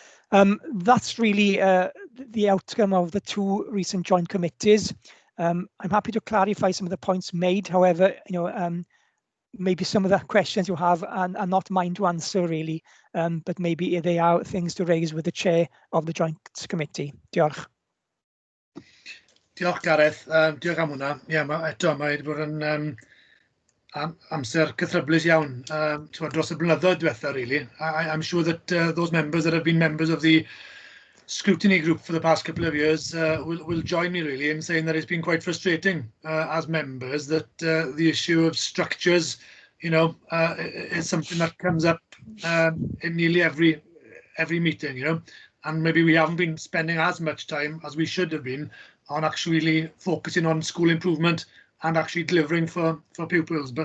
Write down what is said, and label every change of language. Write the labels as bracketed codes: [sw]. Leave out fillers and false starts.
[en] That's really the outcome of the 2 recent joint committees. I'm happy to clarify some of the points made. However, maybe some of the questions you have are not mine to answer really, but maybe they are things to raise with the chair of the joint committee. [cy] Diolch. Diolch Gareth, diolch am hwnna. Ie, mae wedi bod yn amser cythryblus iawn dros y blynyddoedd diwethaf, really. [en] I'm sure that those members that have been members of the scrutiny group for the past couple of years will join me really in saying that it's been quite frustrating as members that the issue of structures, is something that comes up in nearly every meeting, and maybe we haven't been spending as much time as we should have been on actually focusing on school improvement and actually delivering for pupils.